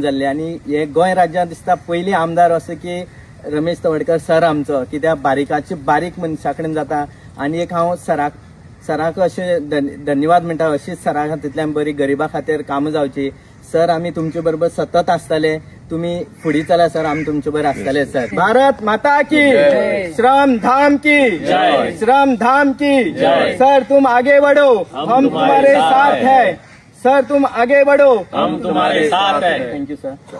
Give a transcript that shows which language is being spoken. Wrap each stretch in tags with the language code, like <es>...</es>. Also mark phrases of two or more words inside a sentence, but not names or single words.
<kok>जाल्ली आनी हे गोंय राज्यांत दिसता पयली आमदार असो की रमेश तवडकर सर आमचो कित्याक बारीकाचे बारीक मनशा कडेन जाता आनी एक हांव सराक अशें धन्यवाद म्हणटा अशीच सरा खातीरल्यान बरी गरिबा खातीर कामां जावची सर आमी तुमचे बरोबर सतत आसतले तुम्ही फुडें चला सर आमी तुमचे बरोबर आसतले सर</kok> <hi>भारत माता की</hi> <kok>श्रम धाम</kok> <hi>की सर तुम आगे बढ़ो हम तुम्हारे साथ है सर तुम आगे बढ़ो हम तुम्हारे साथ है</hi> <en>thank you sir</en>